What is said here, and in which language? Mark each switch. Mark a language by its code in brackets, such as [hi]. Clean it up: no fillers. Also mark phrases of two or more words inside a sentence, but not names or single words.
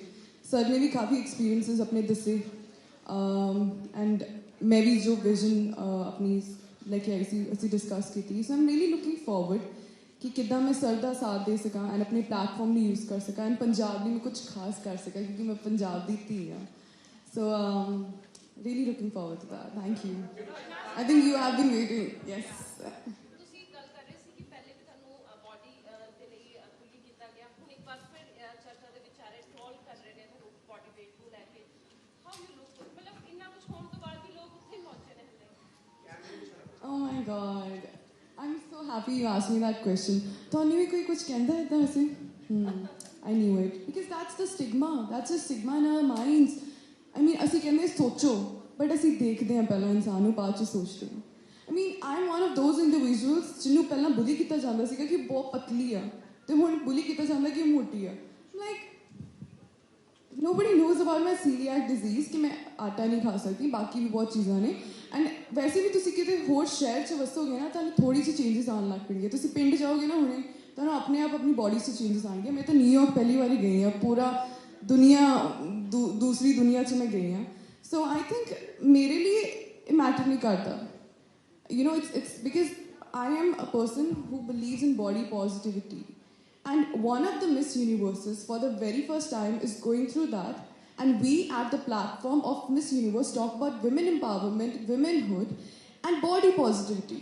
[pa] ਸਰ ਨੇ ਵੀ ਕਾਫੀ ਐਕਸਪੀਰੀਐਂसेस ਆਪਣੇ ਦੱਸੇ ਐਂਡ ਮੈਂ ਵੀ ਜੋ ਵਿਜ਼ਨ ਆਪਣੀ ਲੈ ਕੇ ਆਈ ਸੀ ਅਸੀਂ ਡਿਸਕਸ ਕੀਤੀ. [en] so I'm really looking forward [pa] ਕਿ ਕਿੱਦਾਂ ਮੈਂ ਸਰ ਦਾ ਸਾਥ ਦੇ ਸਕਾਂ ਐਂਡ ਆਪਣੇ ਪਲੇਟਫਾਰਮ ਨੂੰ ਯੂਜ਼ ਕਰ ਸਕਾਂ ਐਂਡ ਪੰਜਾਬ ਲਈ ਮੈਂ ਕੁਝ ਖਾਸ ਕਰ ਸਕਾਂ ਕਿਉਂਕਿ ਮੈਂ ਪੰਜਾਬ ਦੀ ਧੀ ਹਾਂ. [en] ਸੋ really looking forward to that. Thank you. I think you have been waiting. Yes. Oh my God. I'm so happy you asked me that question. [pa] ਤੁਹਾਨੂੰ ਵੀ ਕੋਈ ਕੁਝ ਕਹਿੰਦਾ ਹੈ ਤਾਂ ਅਸੀਂ [en] I knew it. Because that's the stigma. That's a stigma in our minds. I mean, [pa] ਅਸੀਂ ਕਹਿੰਦੇ ਸੋਚੋ, but ਅਸੀਂ ਦੇਖਦੇ ਹਾਂ ਪਹਿਲਾਂ ਇਨਸਾਨ ਨੂੰ, ਬਾਅਦ 'ਚ ਸੋਚਦੇ ਹਾਂ. [en] I mean, I'm one of those individuals [pa] ਜਿਹਨੂੰ ਪਹਿਲਾਂ ਬੁਲੀ ਕੀਤਾ ਜਾਂਦਾ ਸੀਗਾ ਕਿ ਬਹੁਤ ਪਤਲੀ ਆ ਤੇ ਹੁਣ ਬੁਲੀ ਕੀਤਾ ਜਾਂਦਾ ਕਿ ਮੋਟੀ ਆ. [en] Like, nobody knows about my celiac disease [pa] ਕਿ ਮੈਂ ਆਟਾ ਨਹੀਂ ਖਾ ਸਕਦੀ, ਬਾਕੀ ਵੀ ਬਹੁਤ ਚੀਜ਼ਾਂ ਨੇ. ਐਂਡ ਵੈਸੇ ਵੀ ਤੁਸੀਂ ਕਿਤੇ ਹੋਰ ਸ਼ਹਿਰ 'ਚ ਵਸੋਗੇ ਨਾ ਤੁਹਾਨੂੰ ਥੋੜ੍ਹੀ ਜਿਹੀ ਚੇਂਜਸ ਆਉਣ ਲੱਗ ਪੈਣਗੇ. ਤੁਸੀਂ ਪਿੰਡ ਜਾਓਗੇ ਨਾ ਹੁਣੇ ਤੁਹਾਨੂੰ ਆਪਣੇ ਆਪ ਆਪਣੀ ਬੋਡੀ 'ਚ ਚੇਂਜਸ ਆਉਣਗੇ. ਮੈਂ ਤਾਂ ਨਿਊਯਾਰਕ ਪਹਿਲੀ ਵਾਰੀ ਗਈ ਹਾਂ, ਪੂਰਾ ਦੁਨੀਆ ਦੂਸਰੀ ਦੁਨੀਆ 'ਚ ਮੈਂ ਗਈ ਹਾਂ. [en] so I think [pa] ਮੇਰੇ ਲਈ ਇਹ ਮੈਟਰ ਨਹੀਂ ਕਰਦਾ. [en] You know, it's because I am a person who believes in body positivity. And one of the Miss Universes for the very first time is going through that. And we at the platform of Miss Universe talk about women empowerment, womanhood, and body positivity.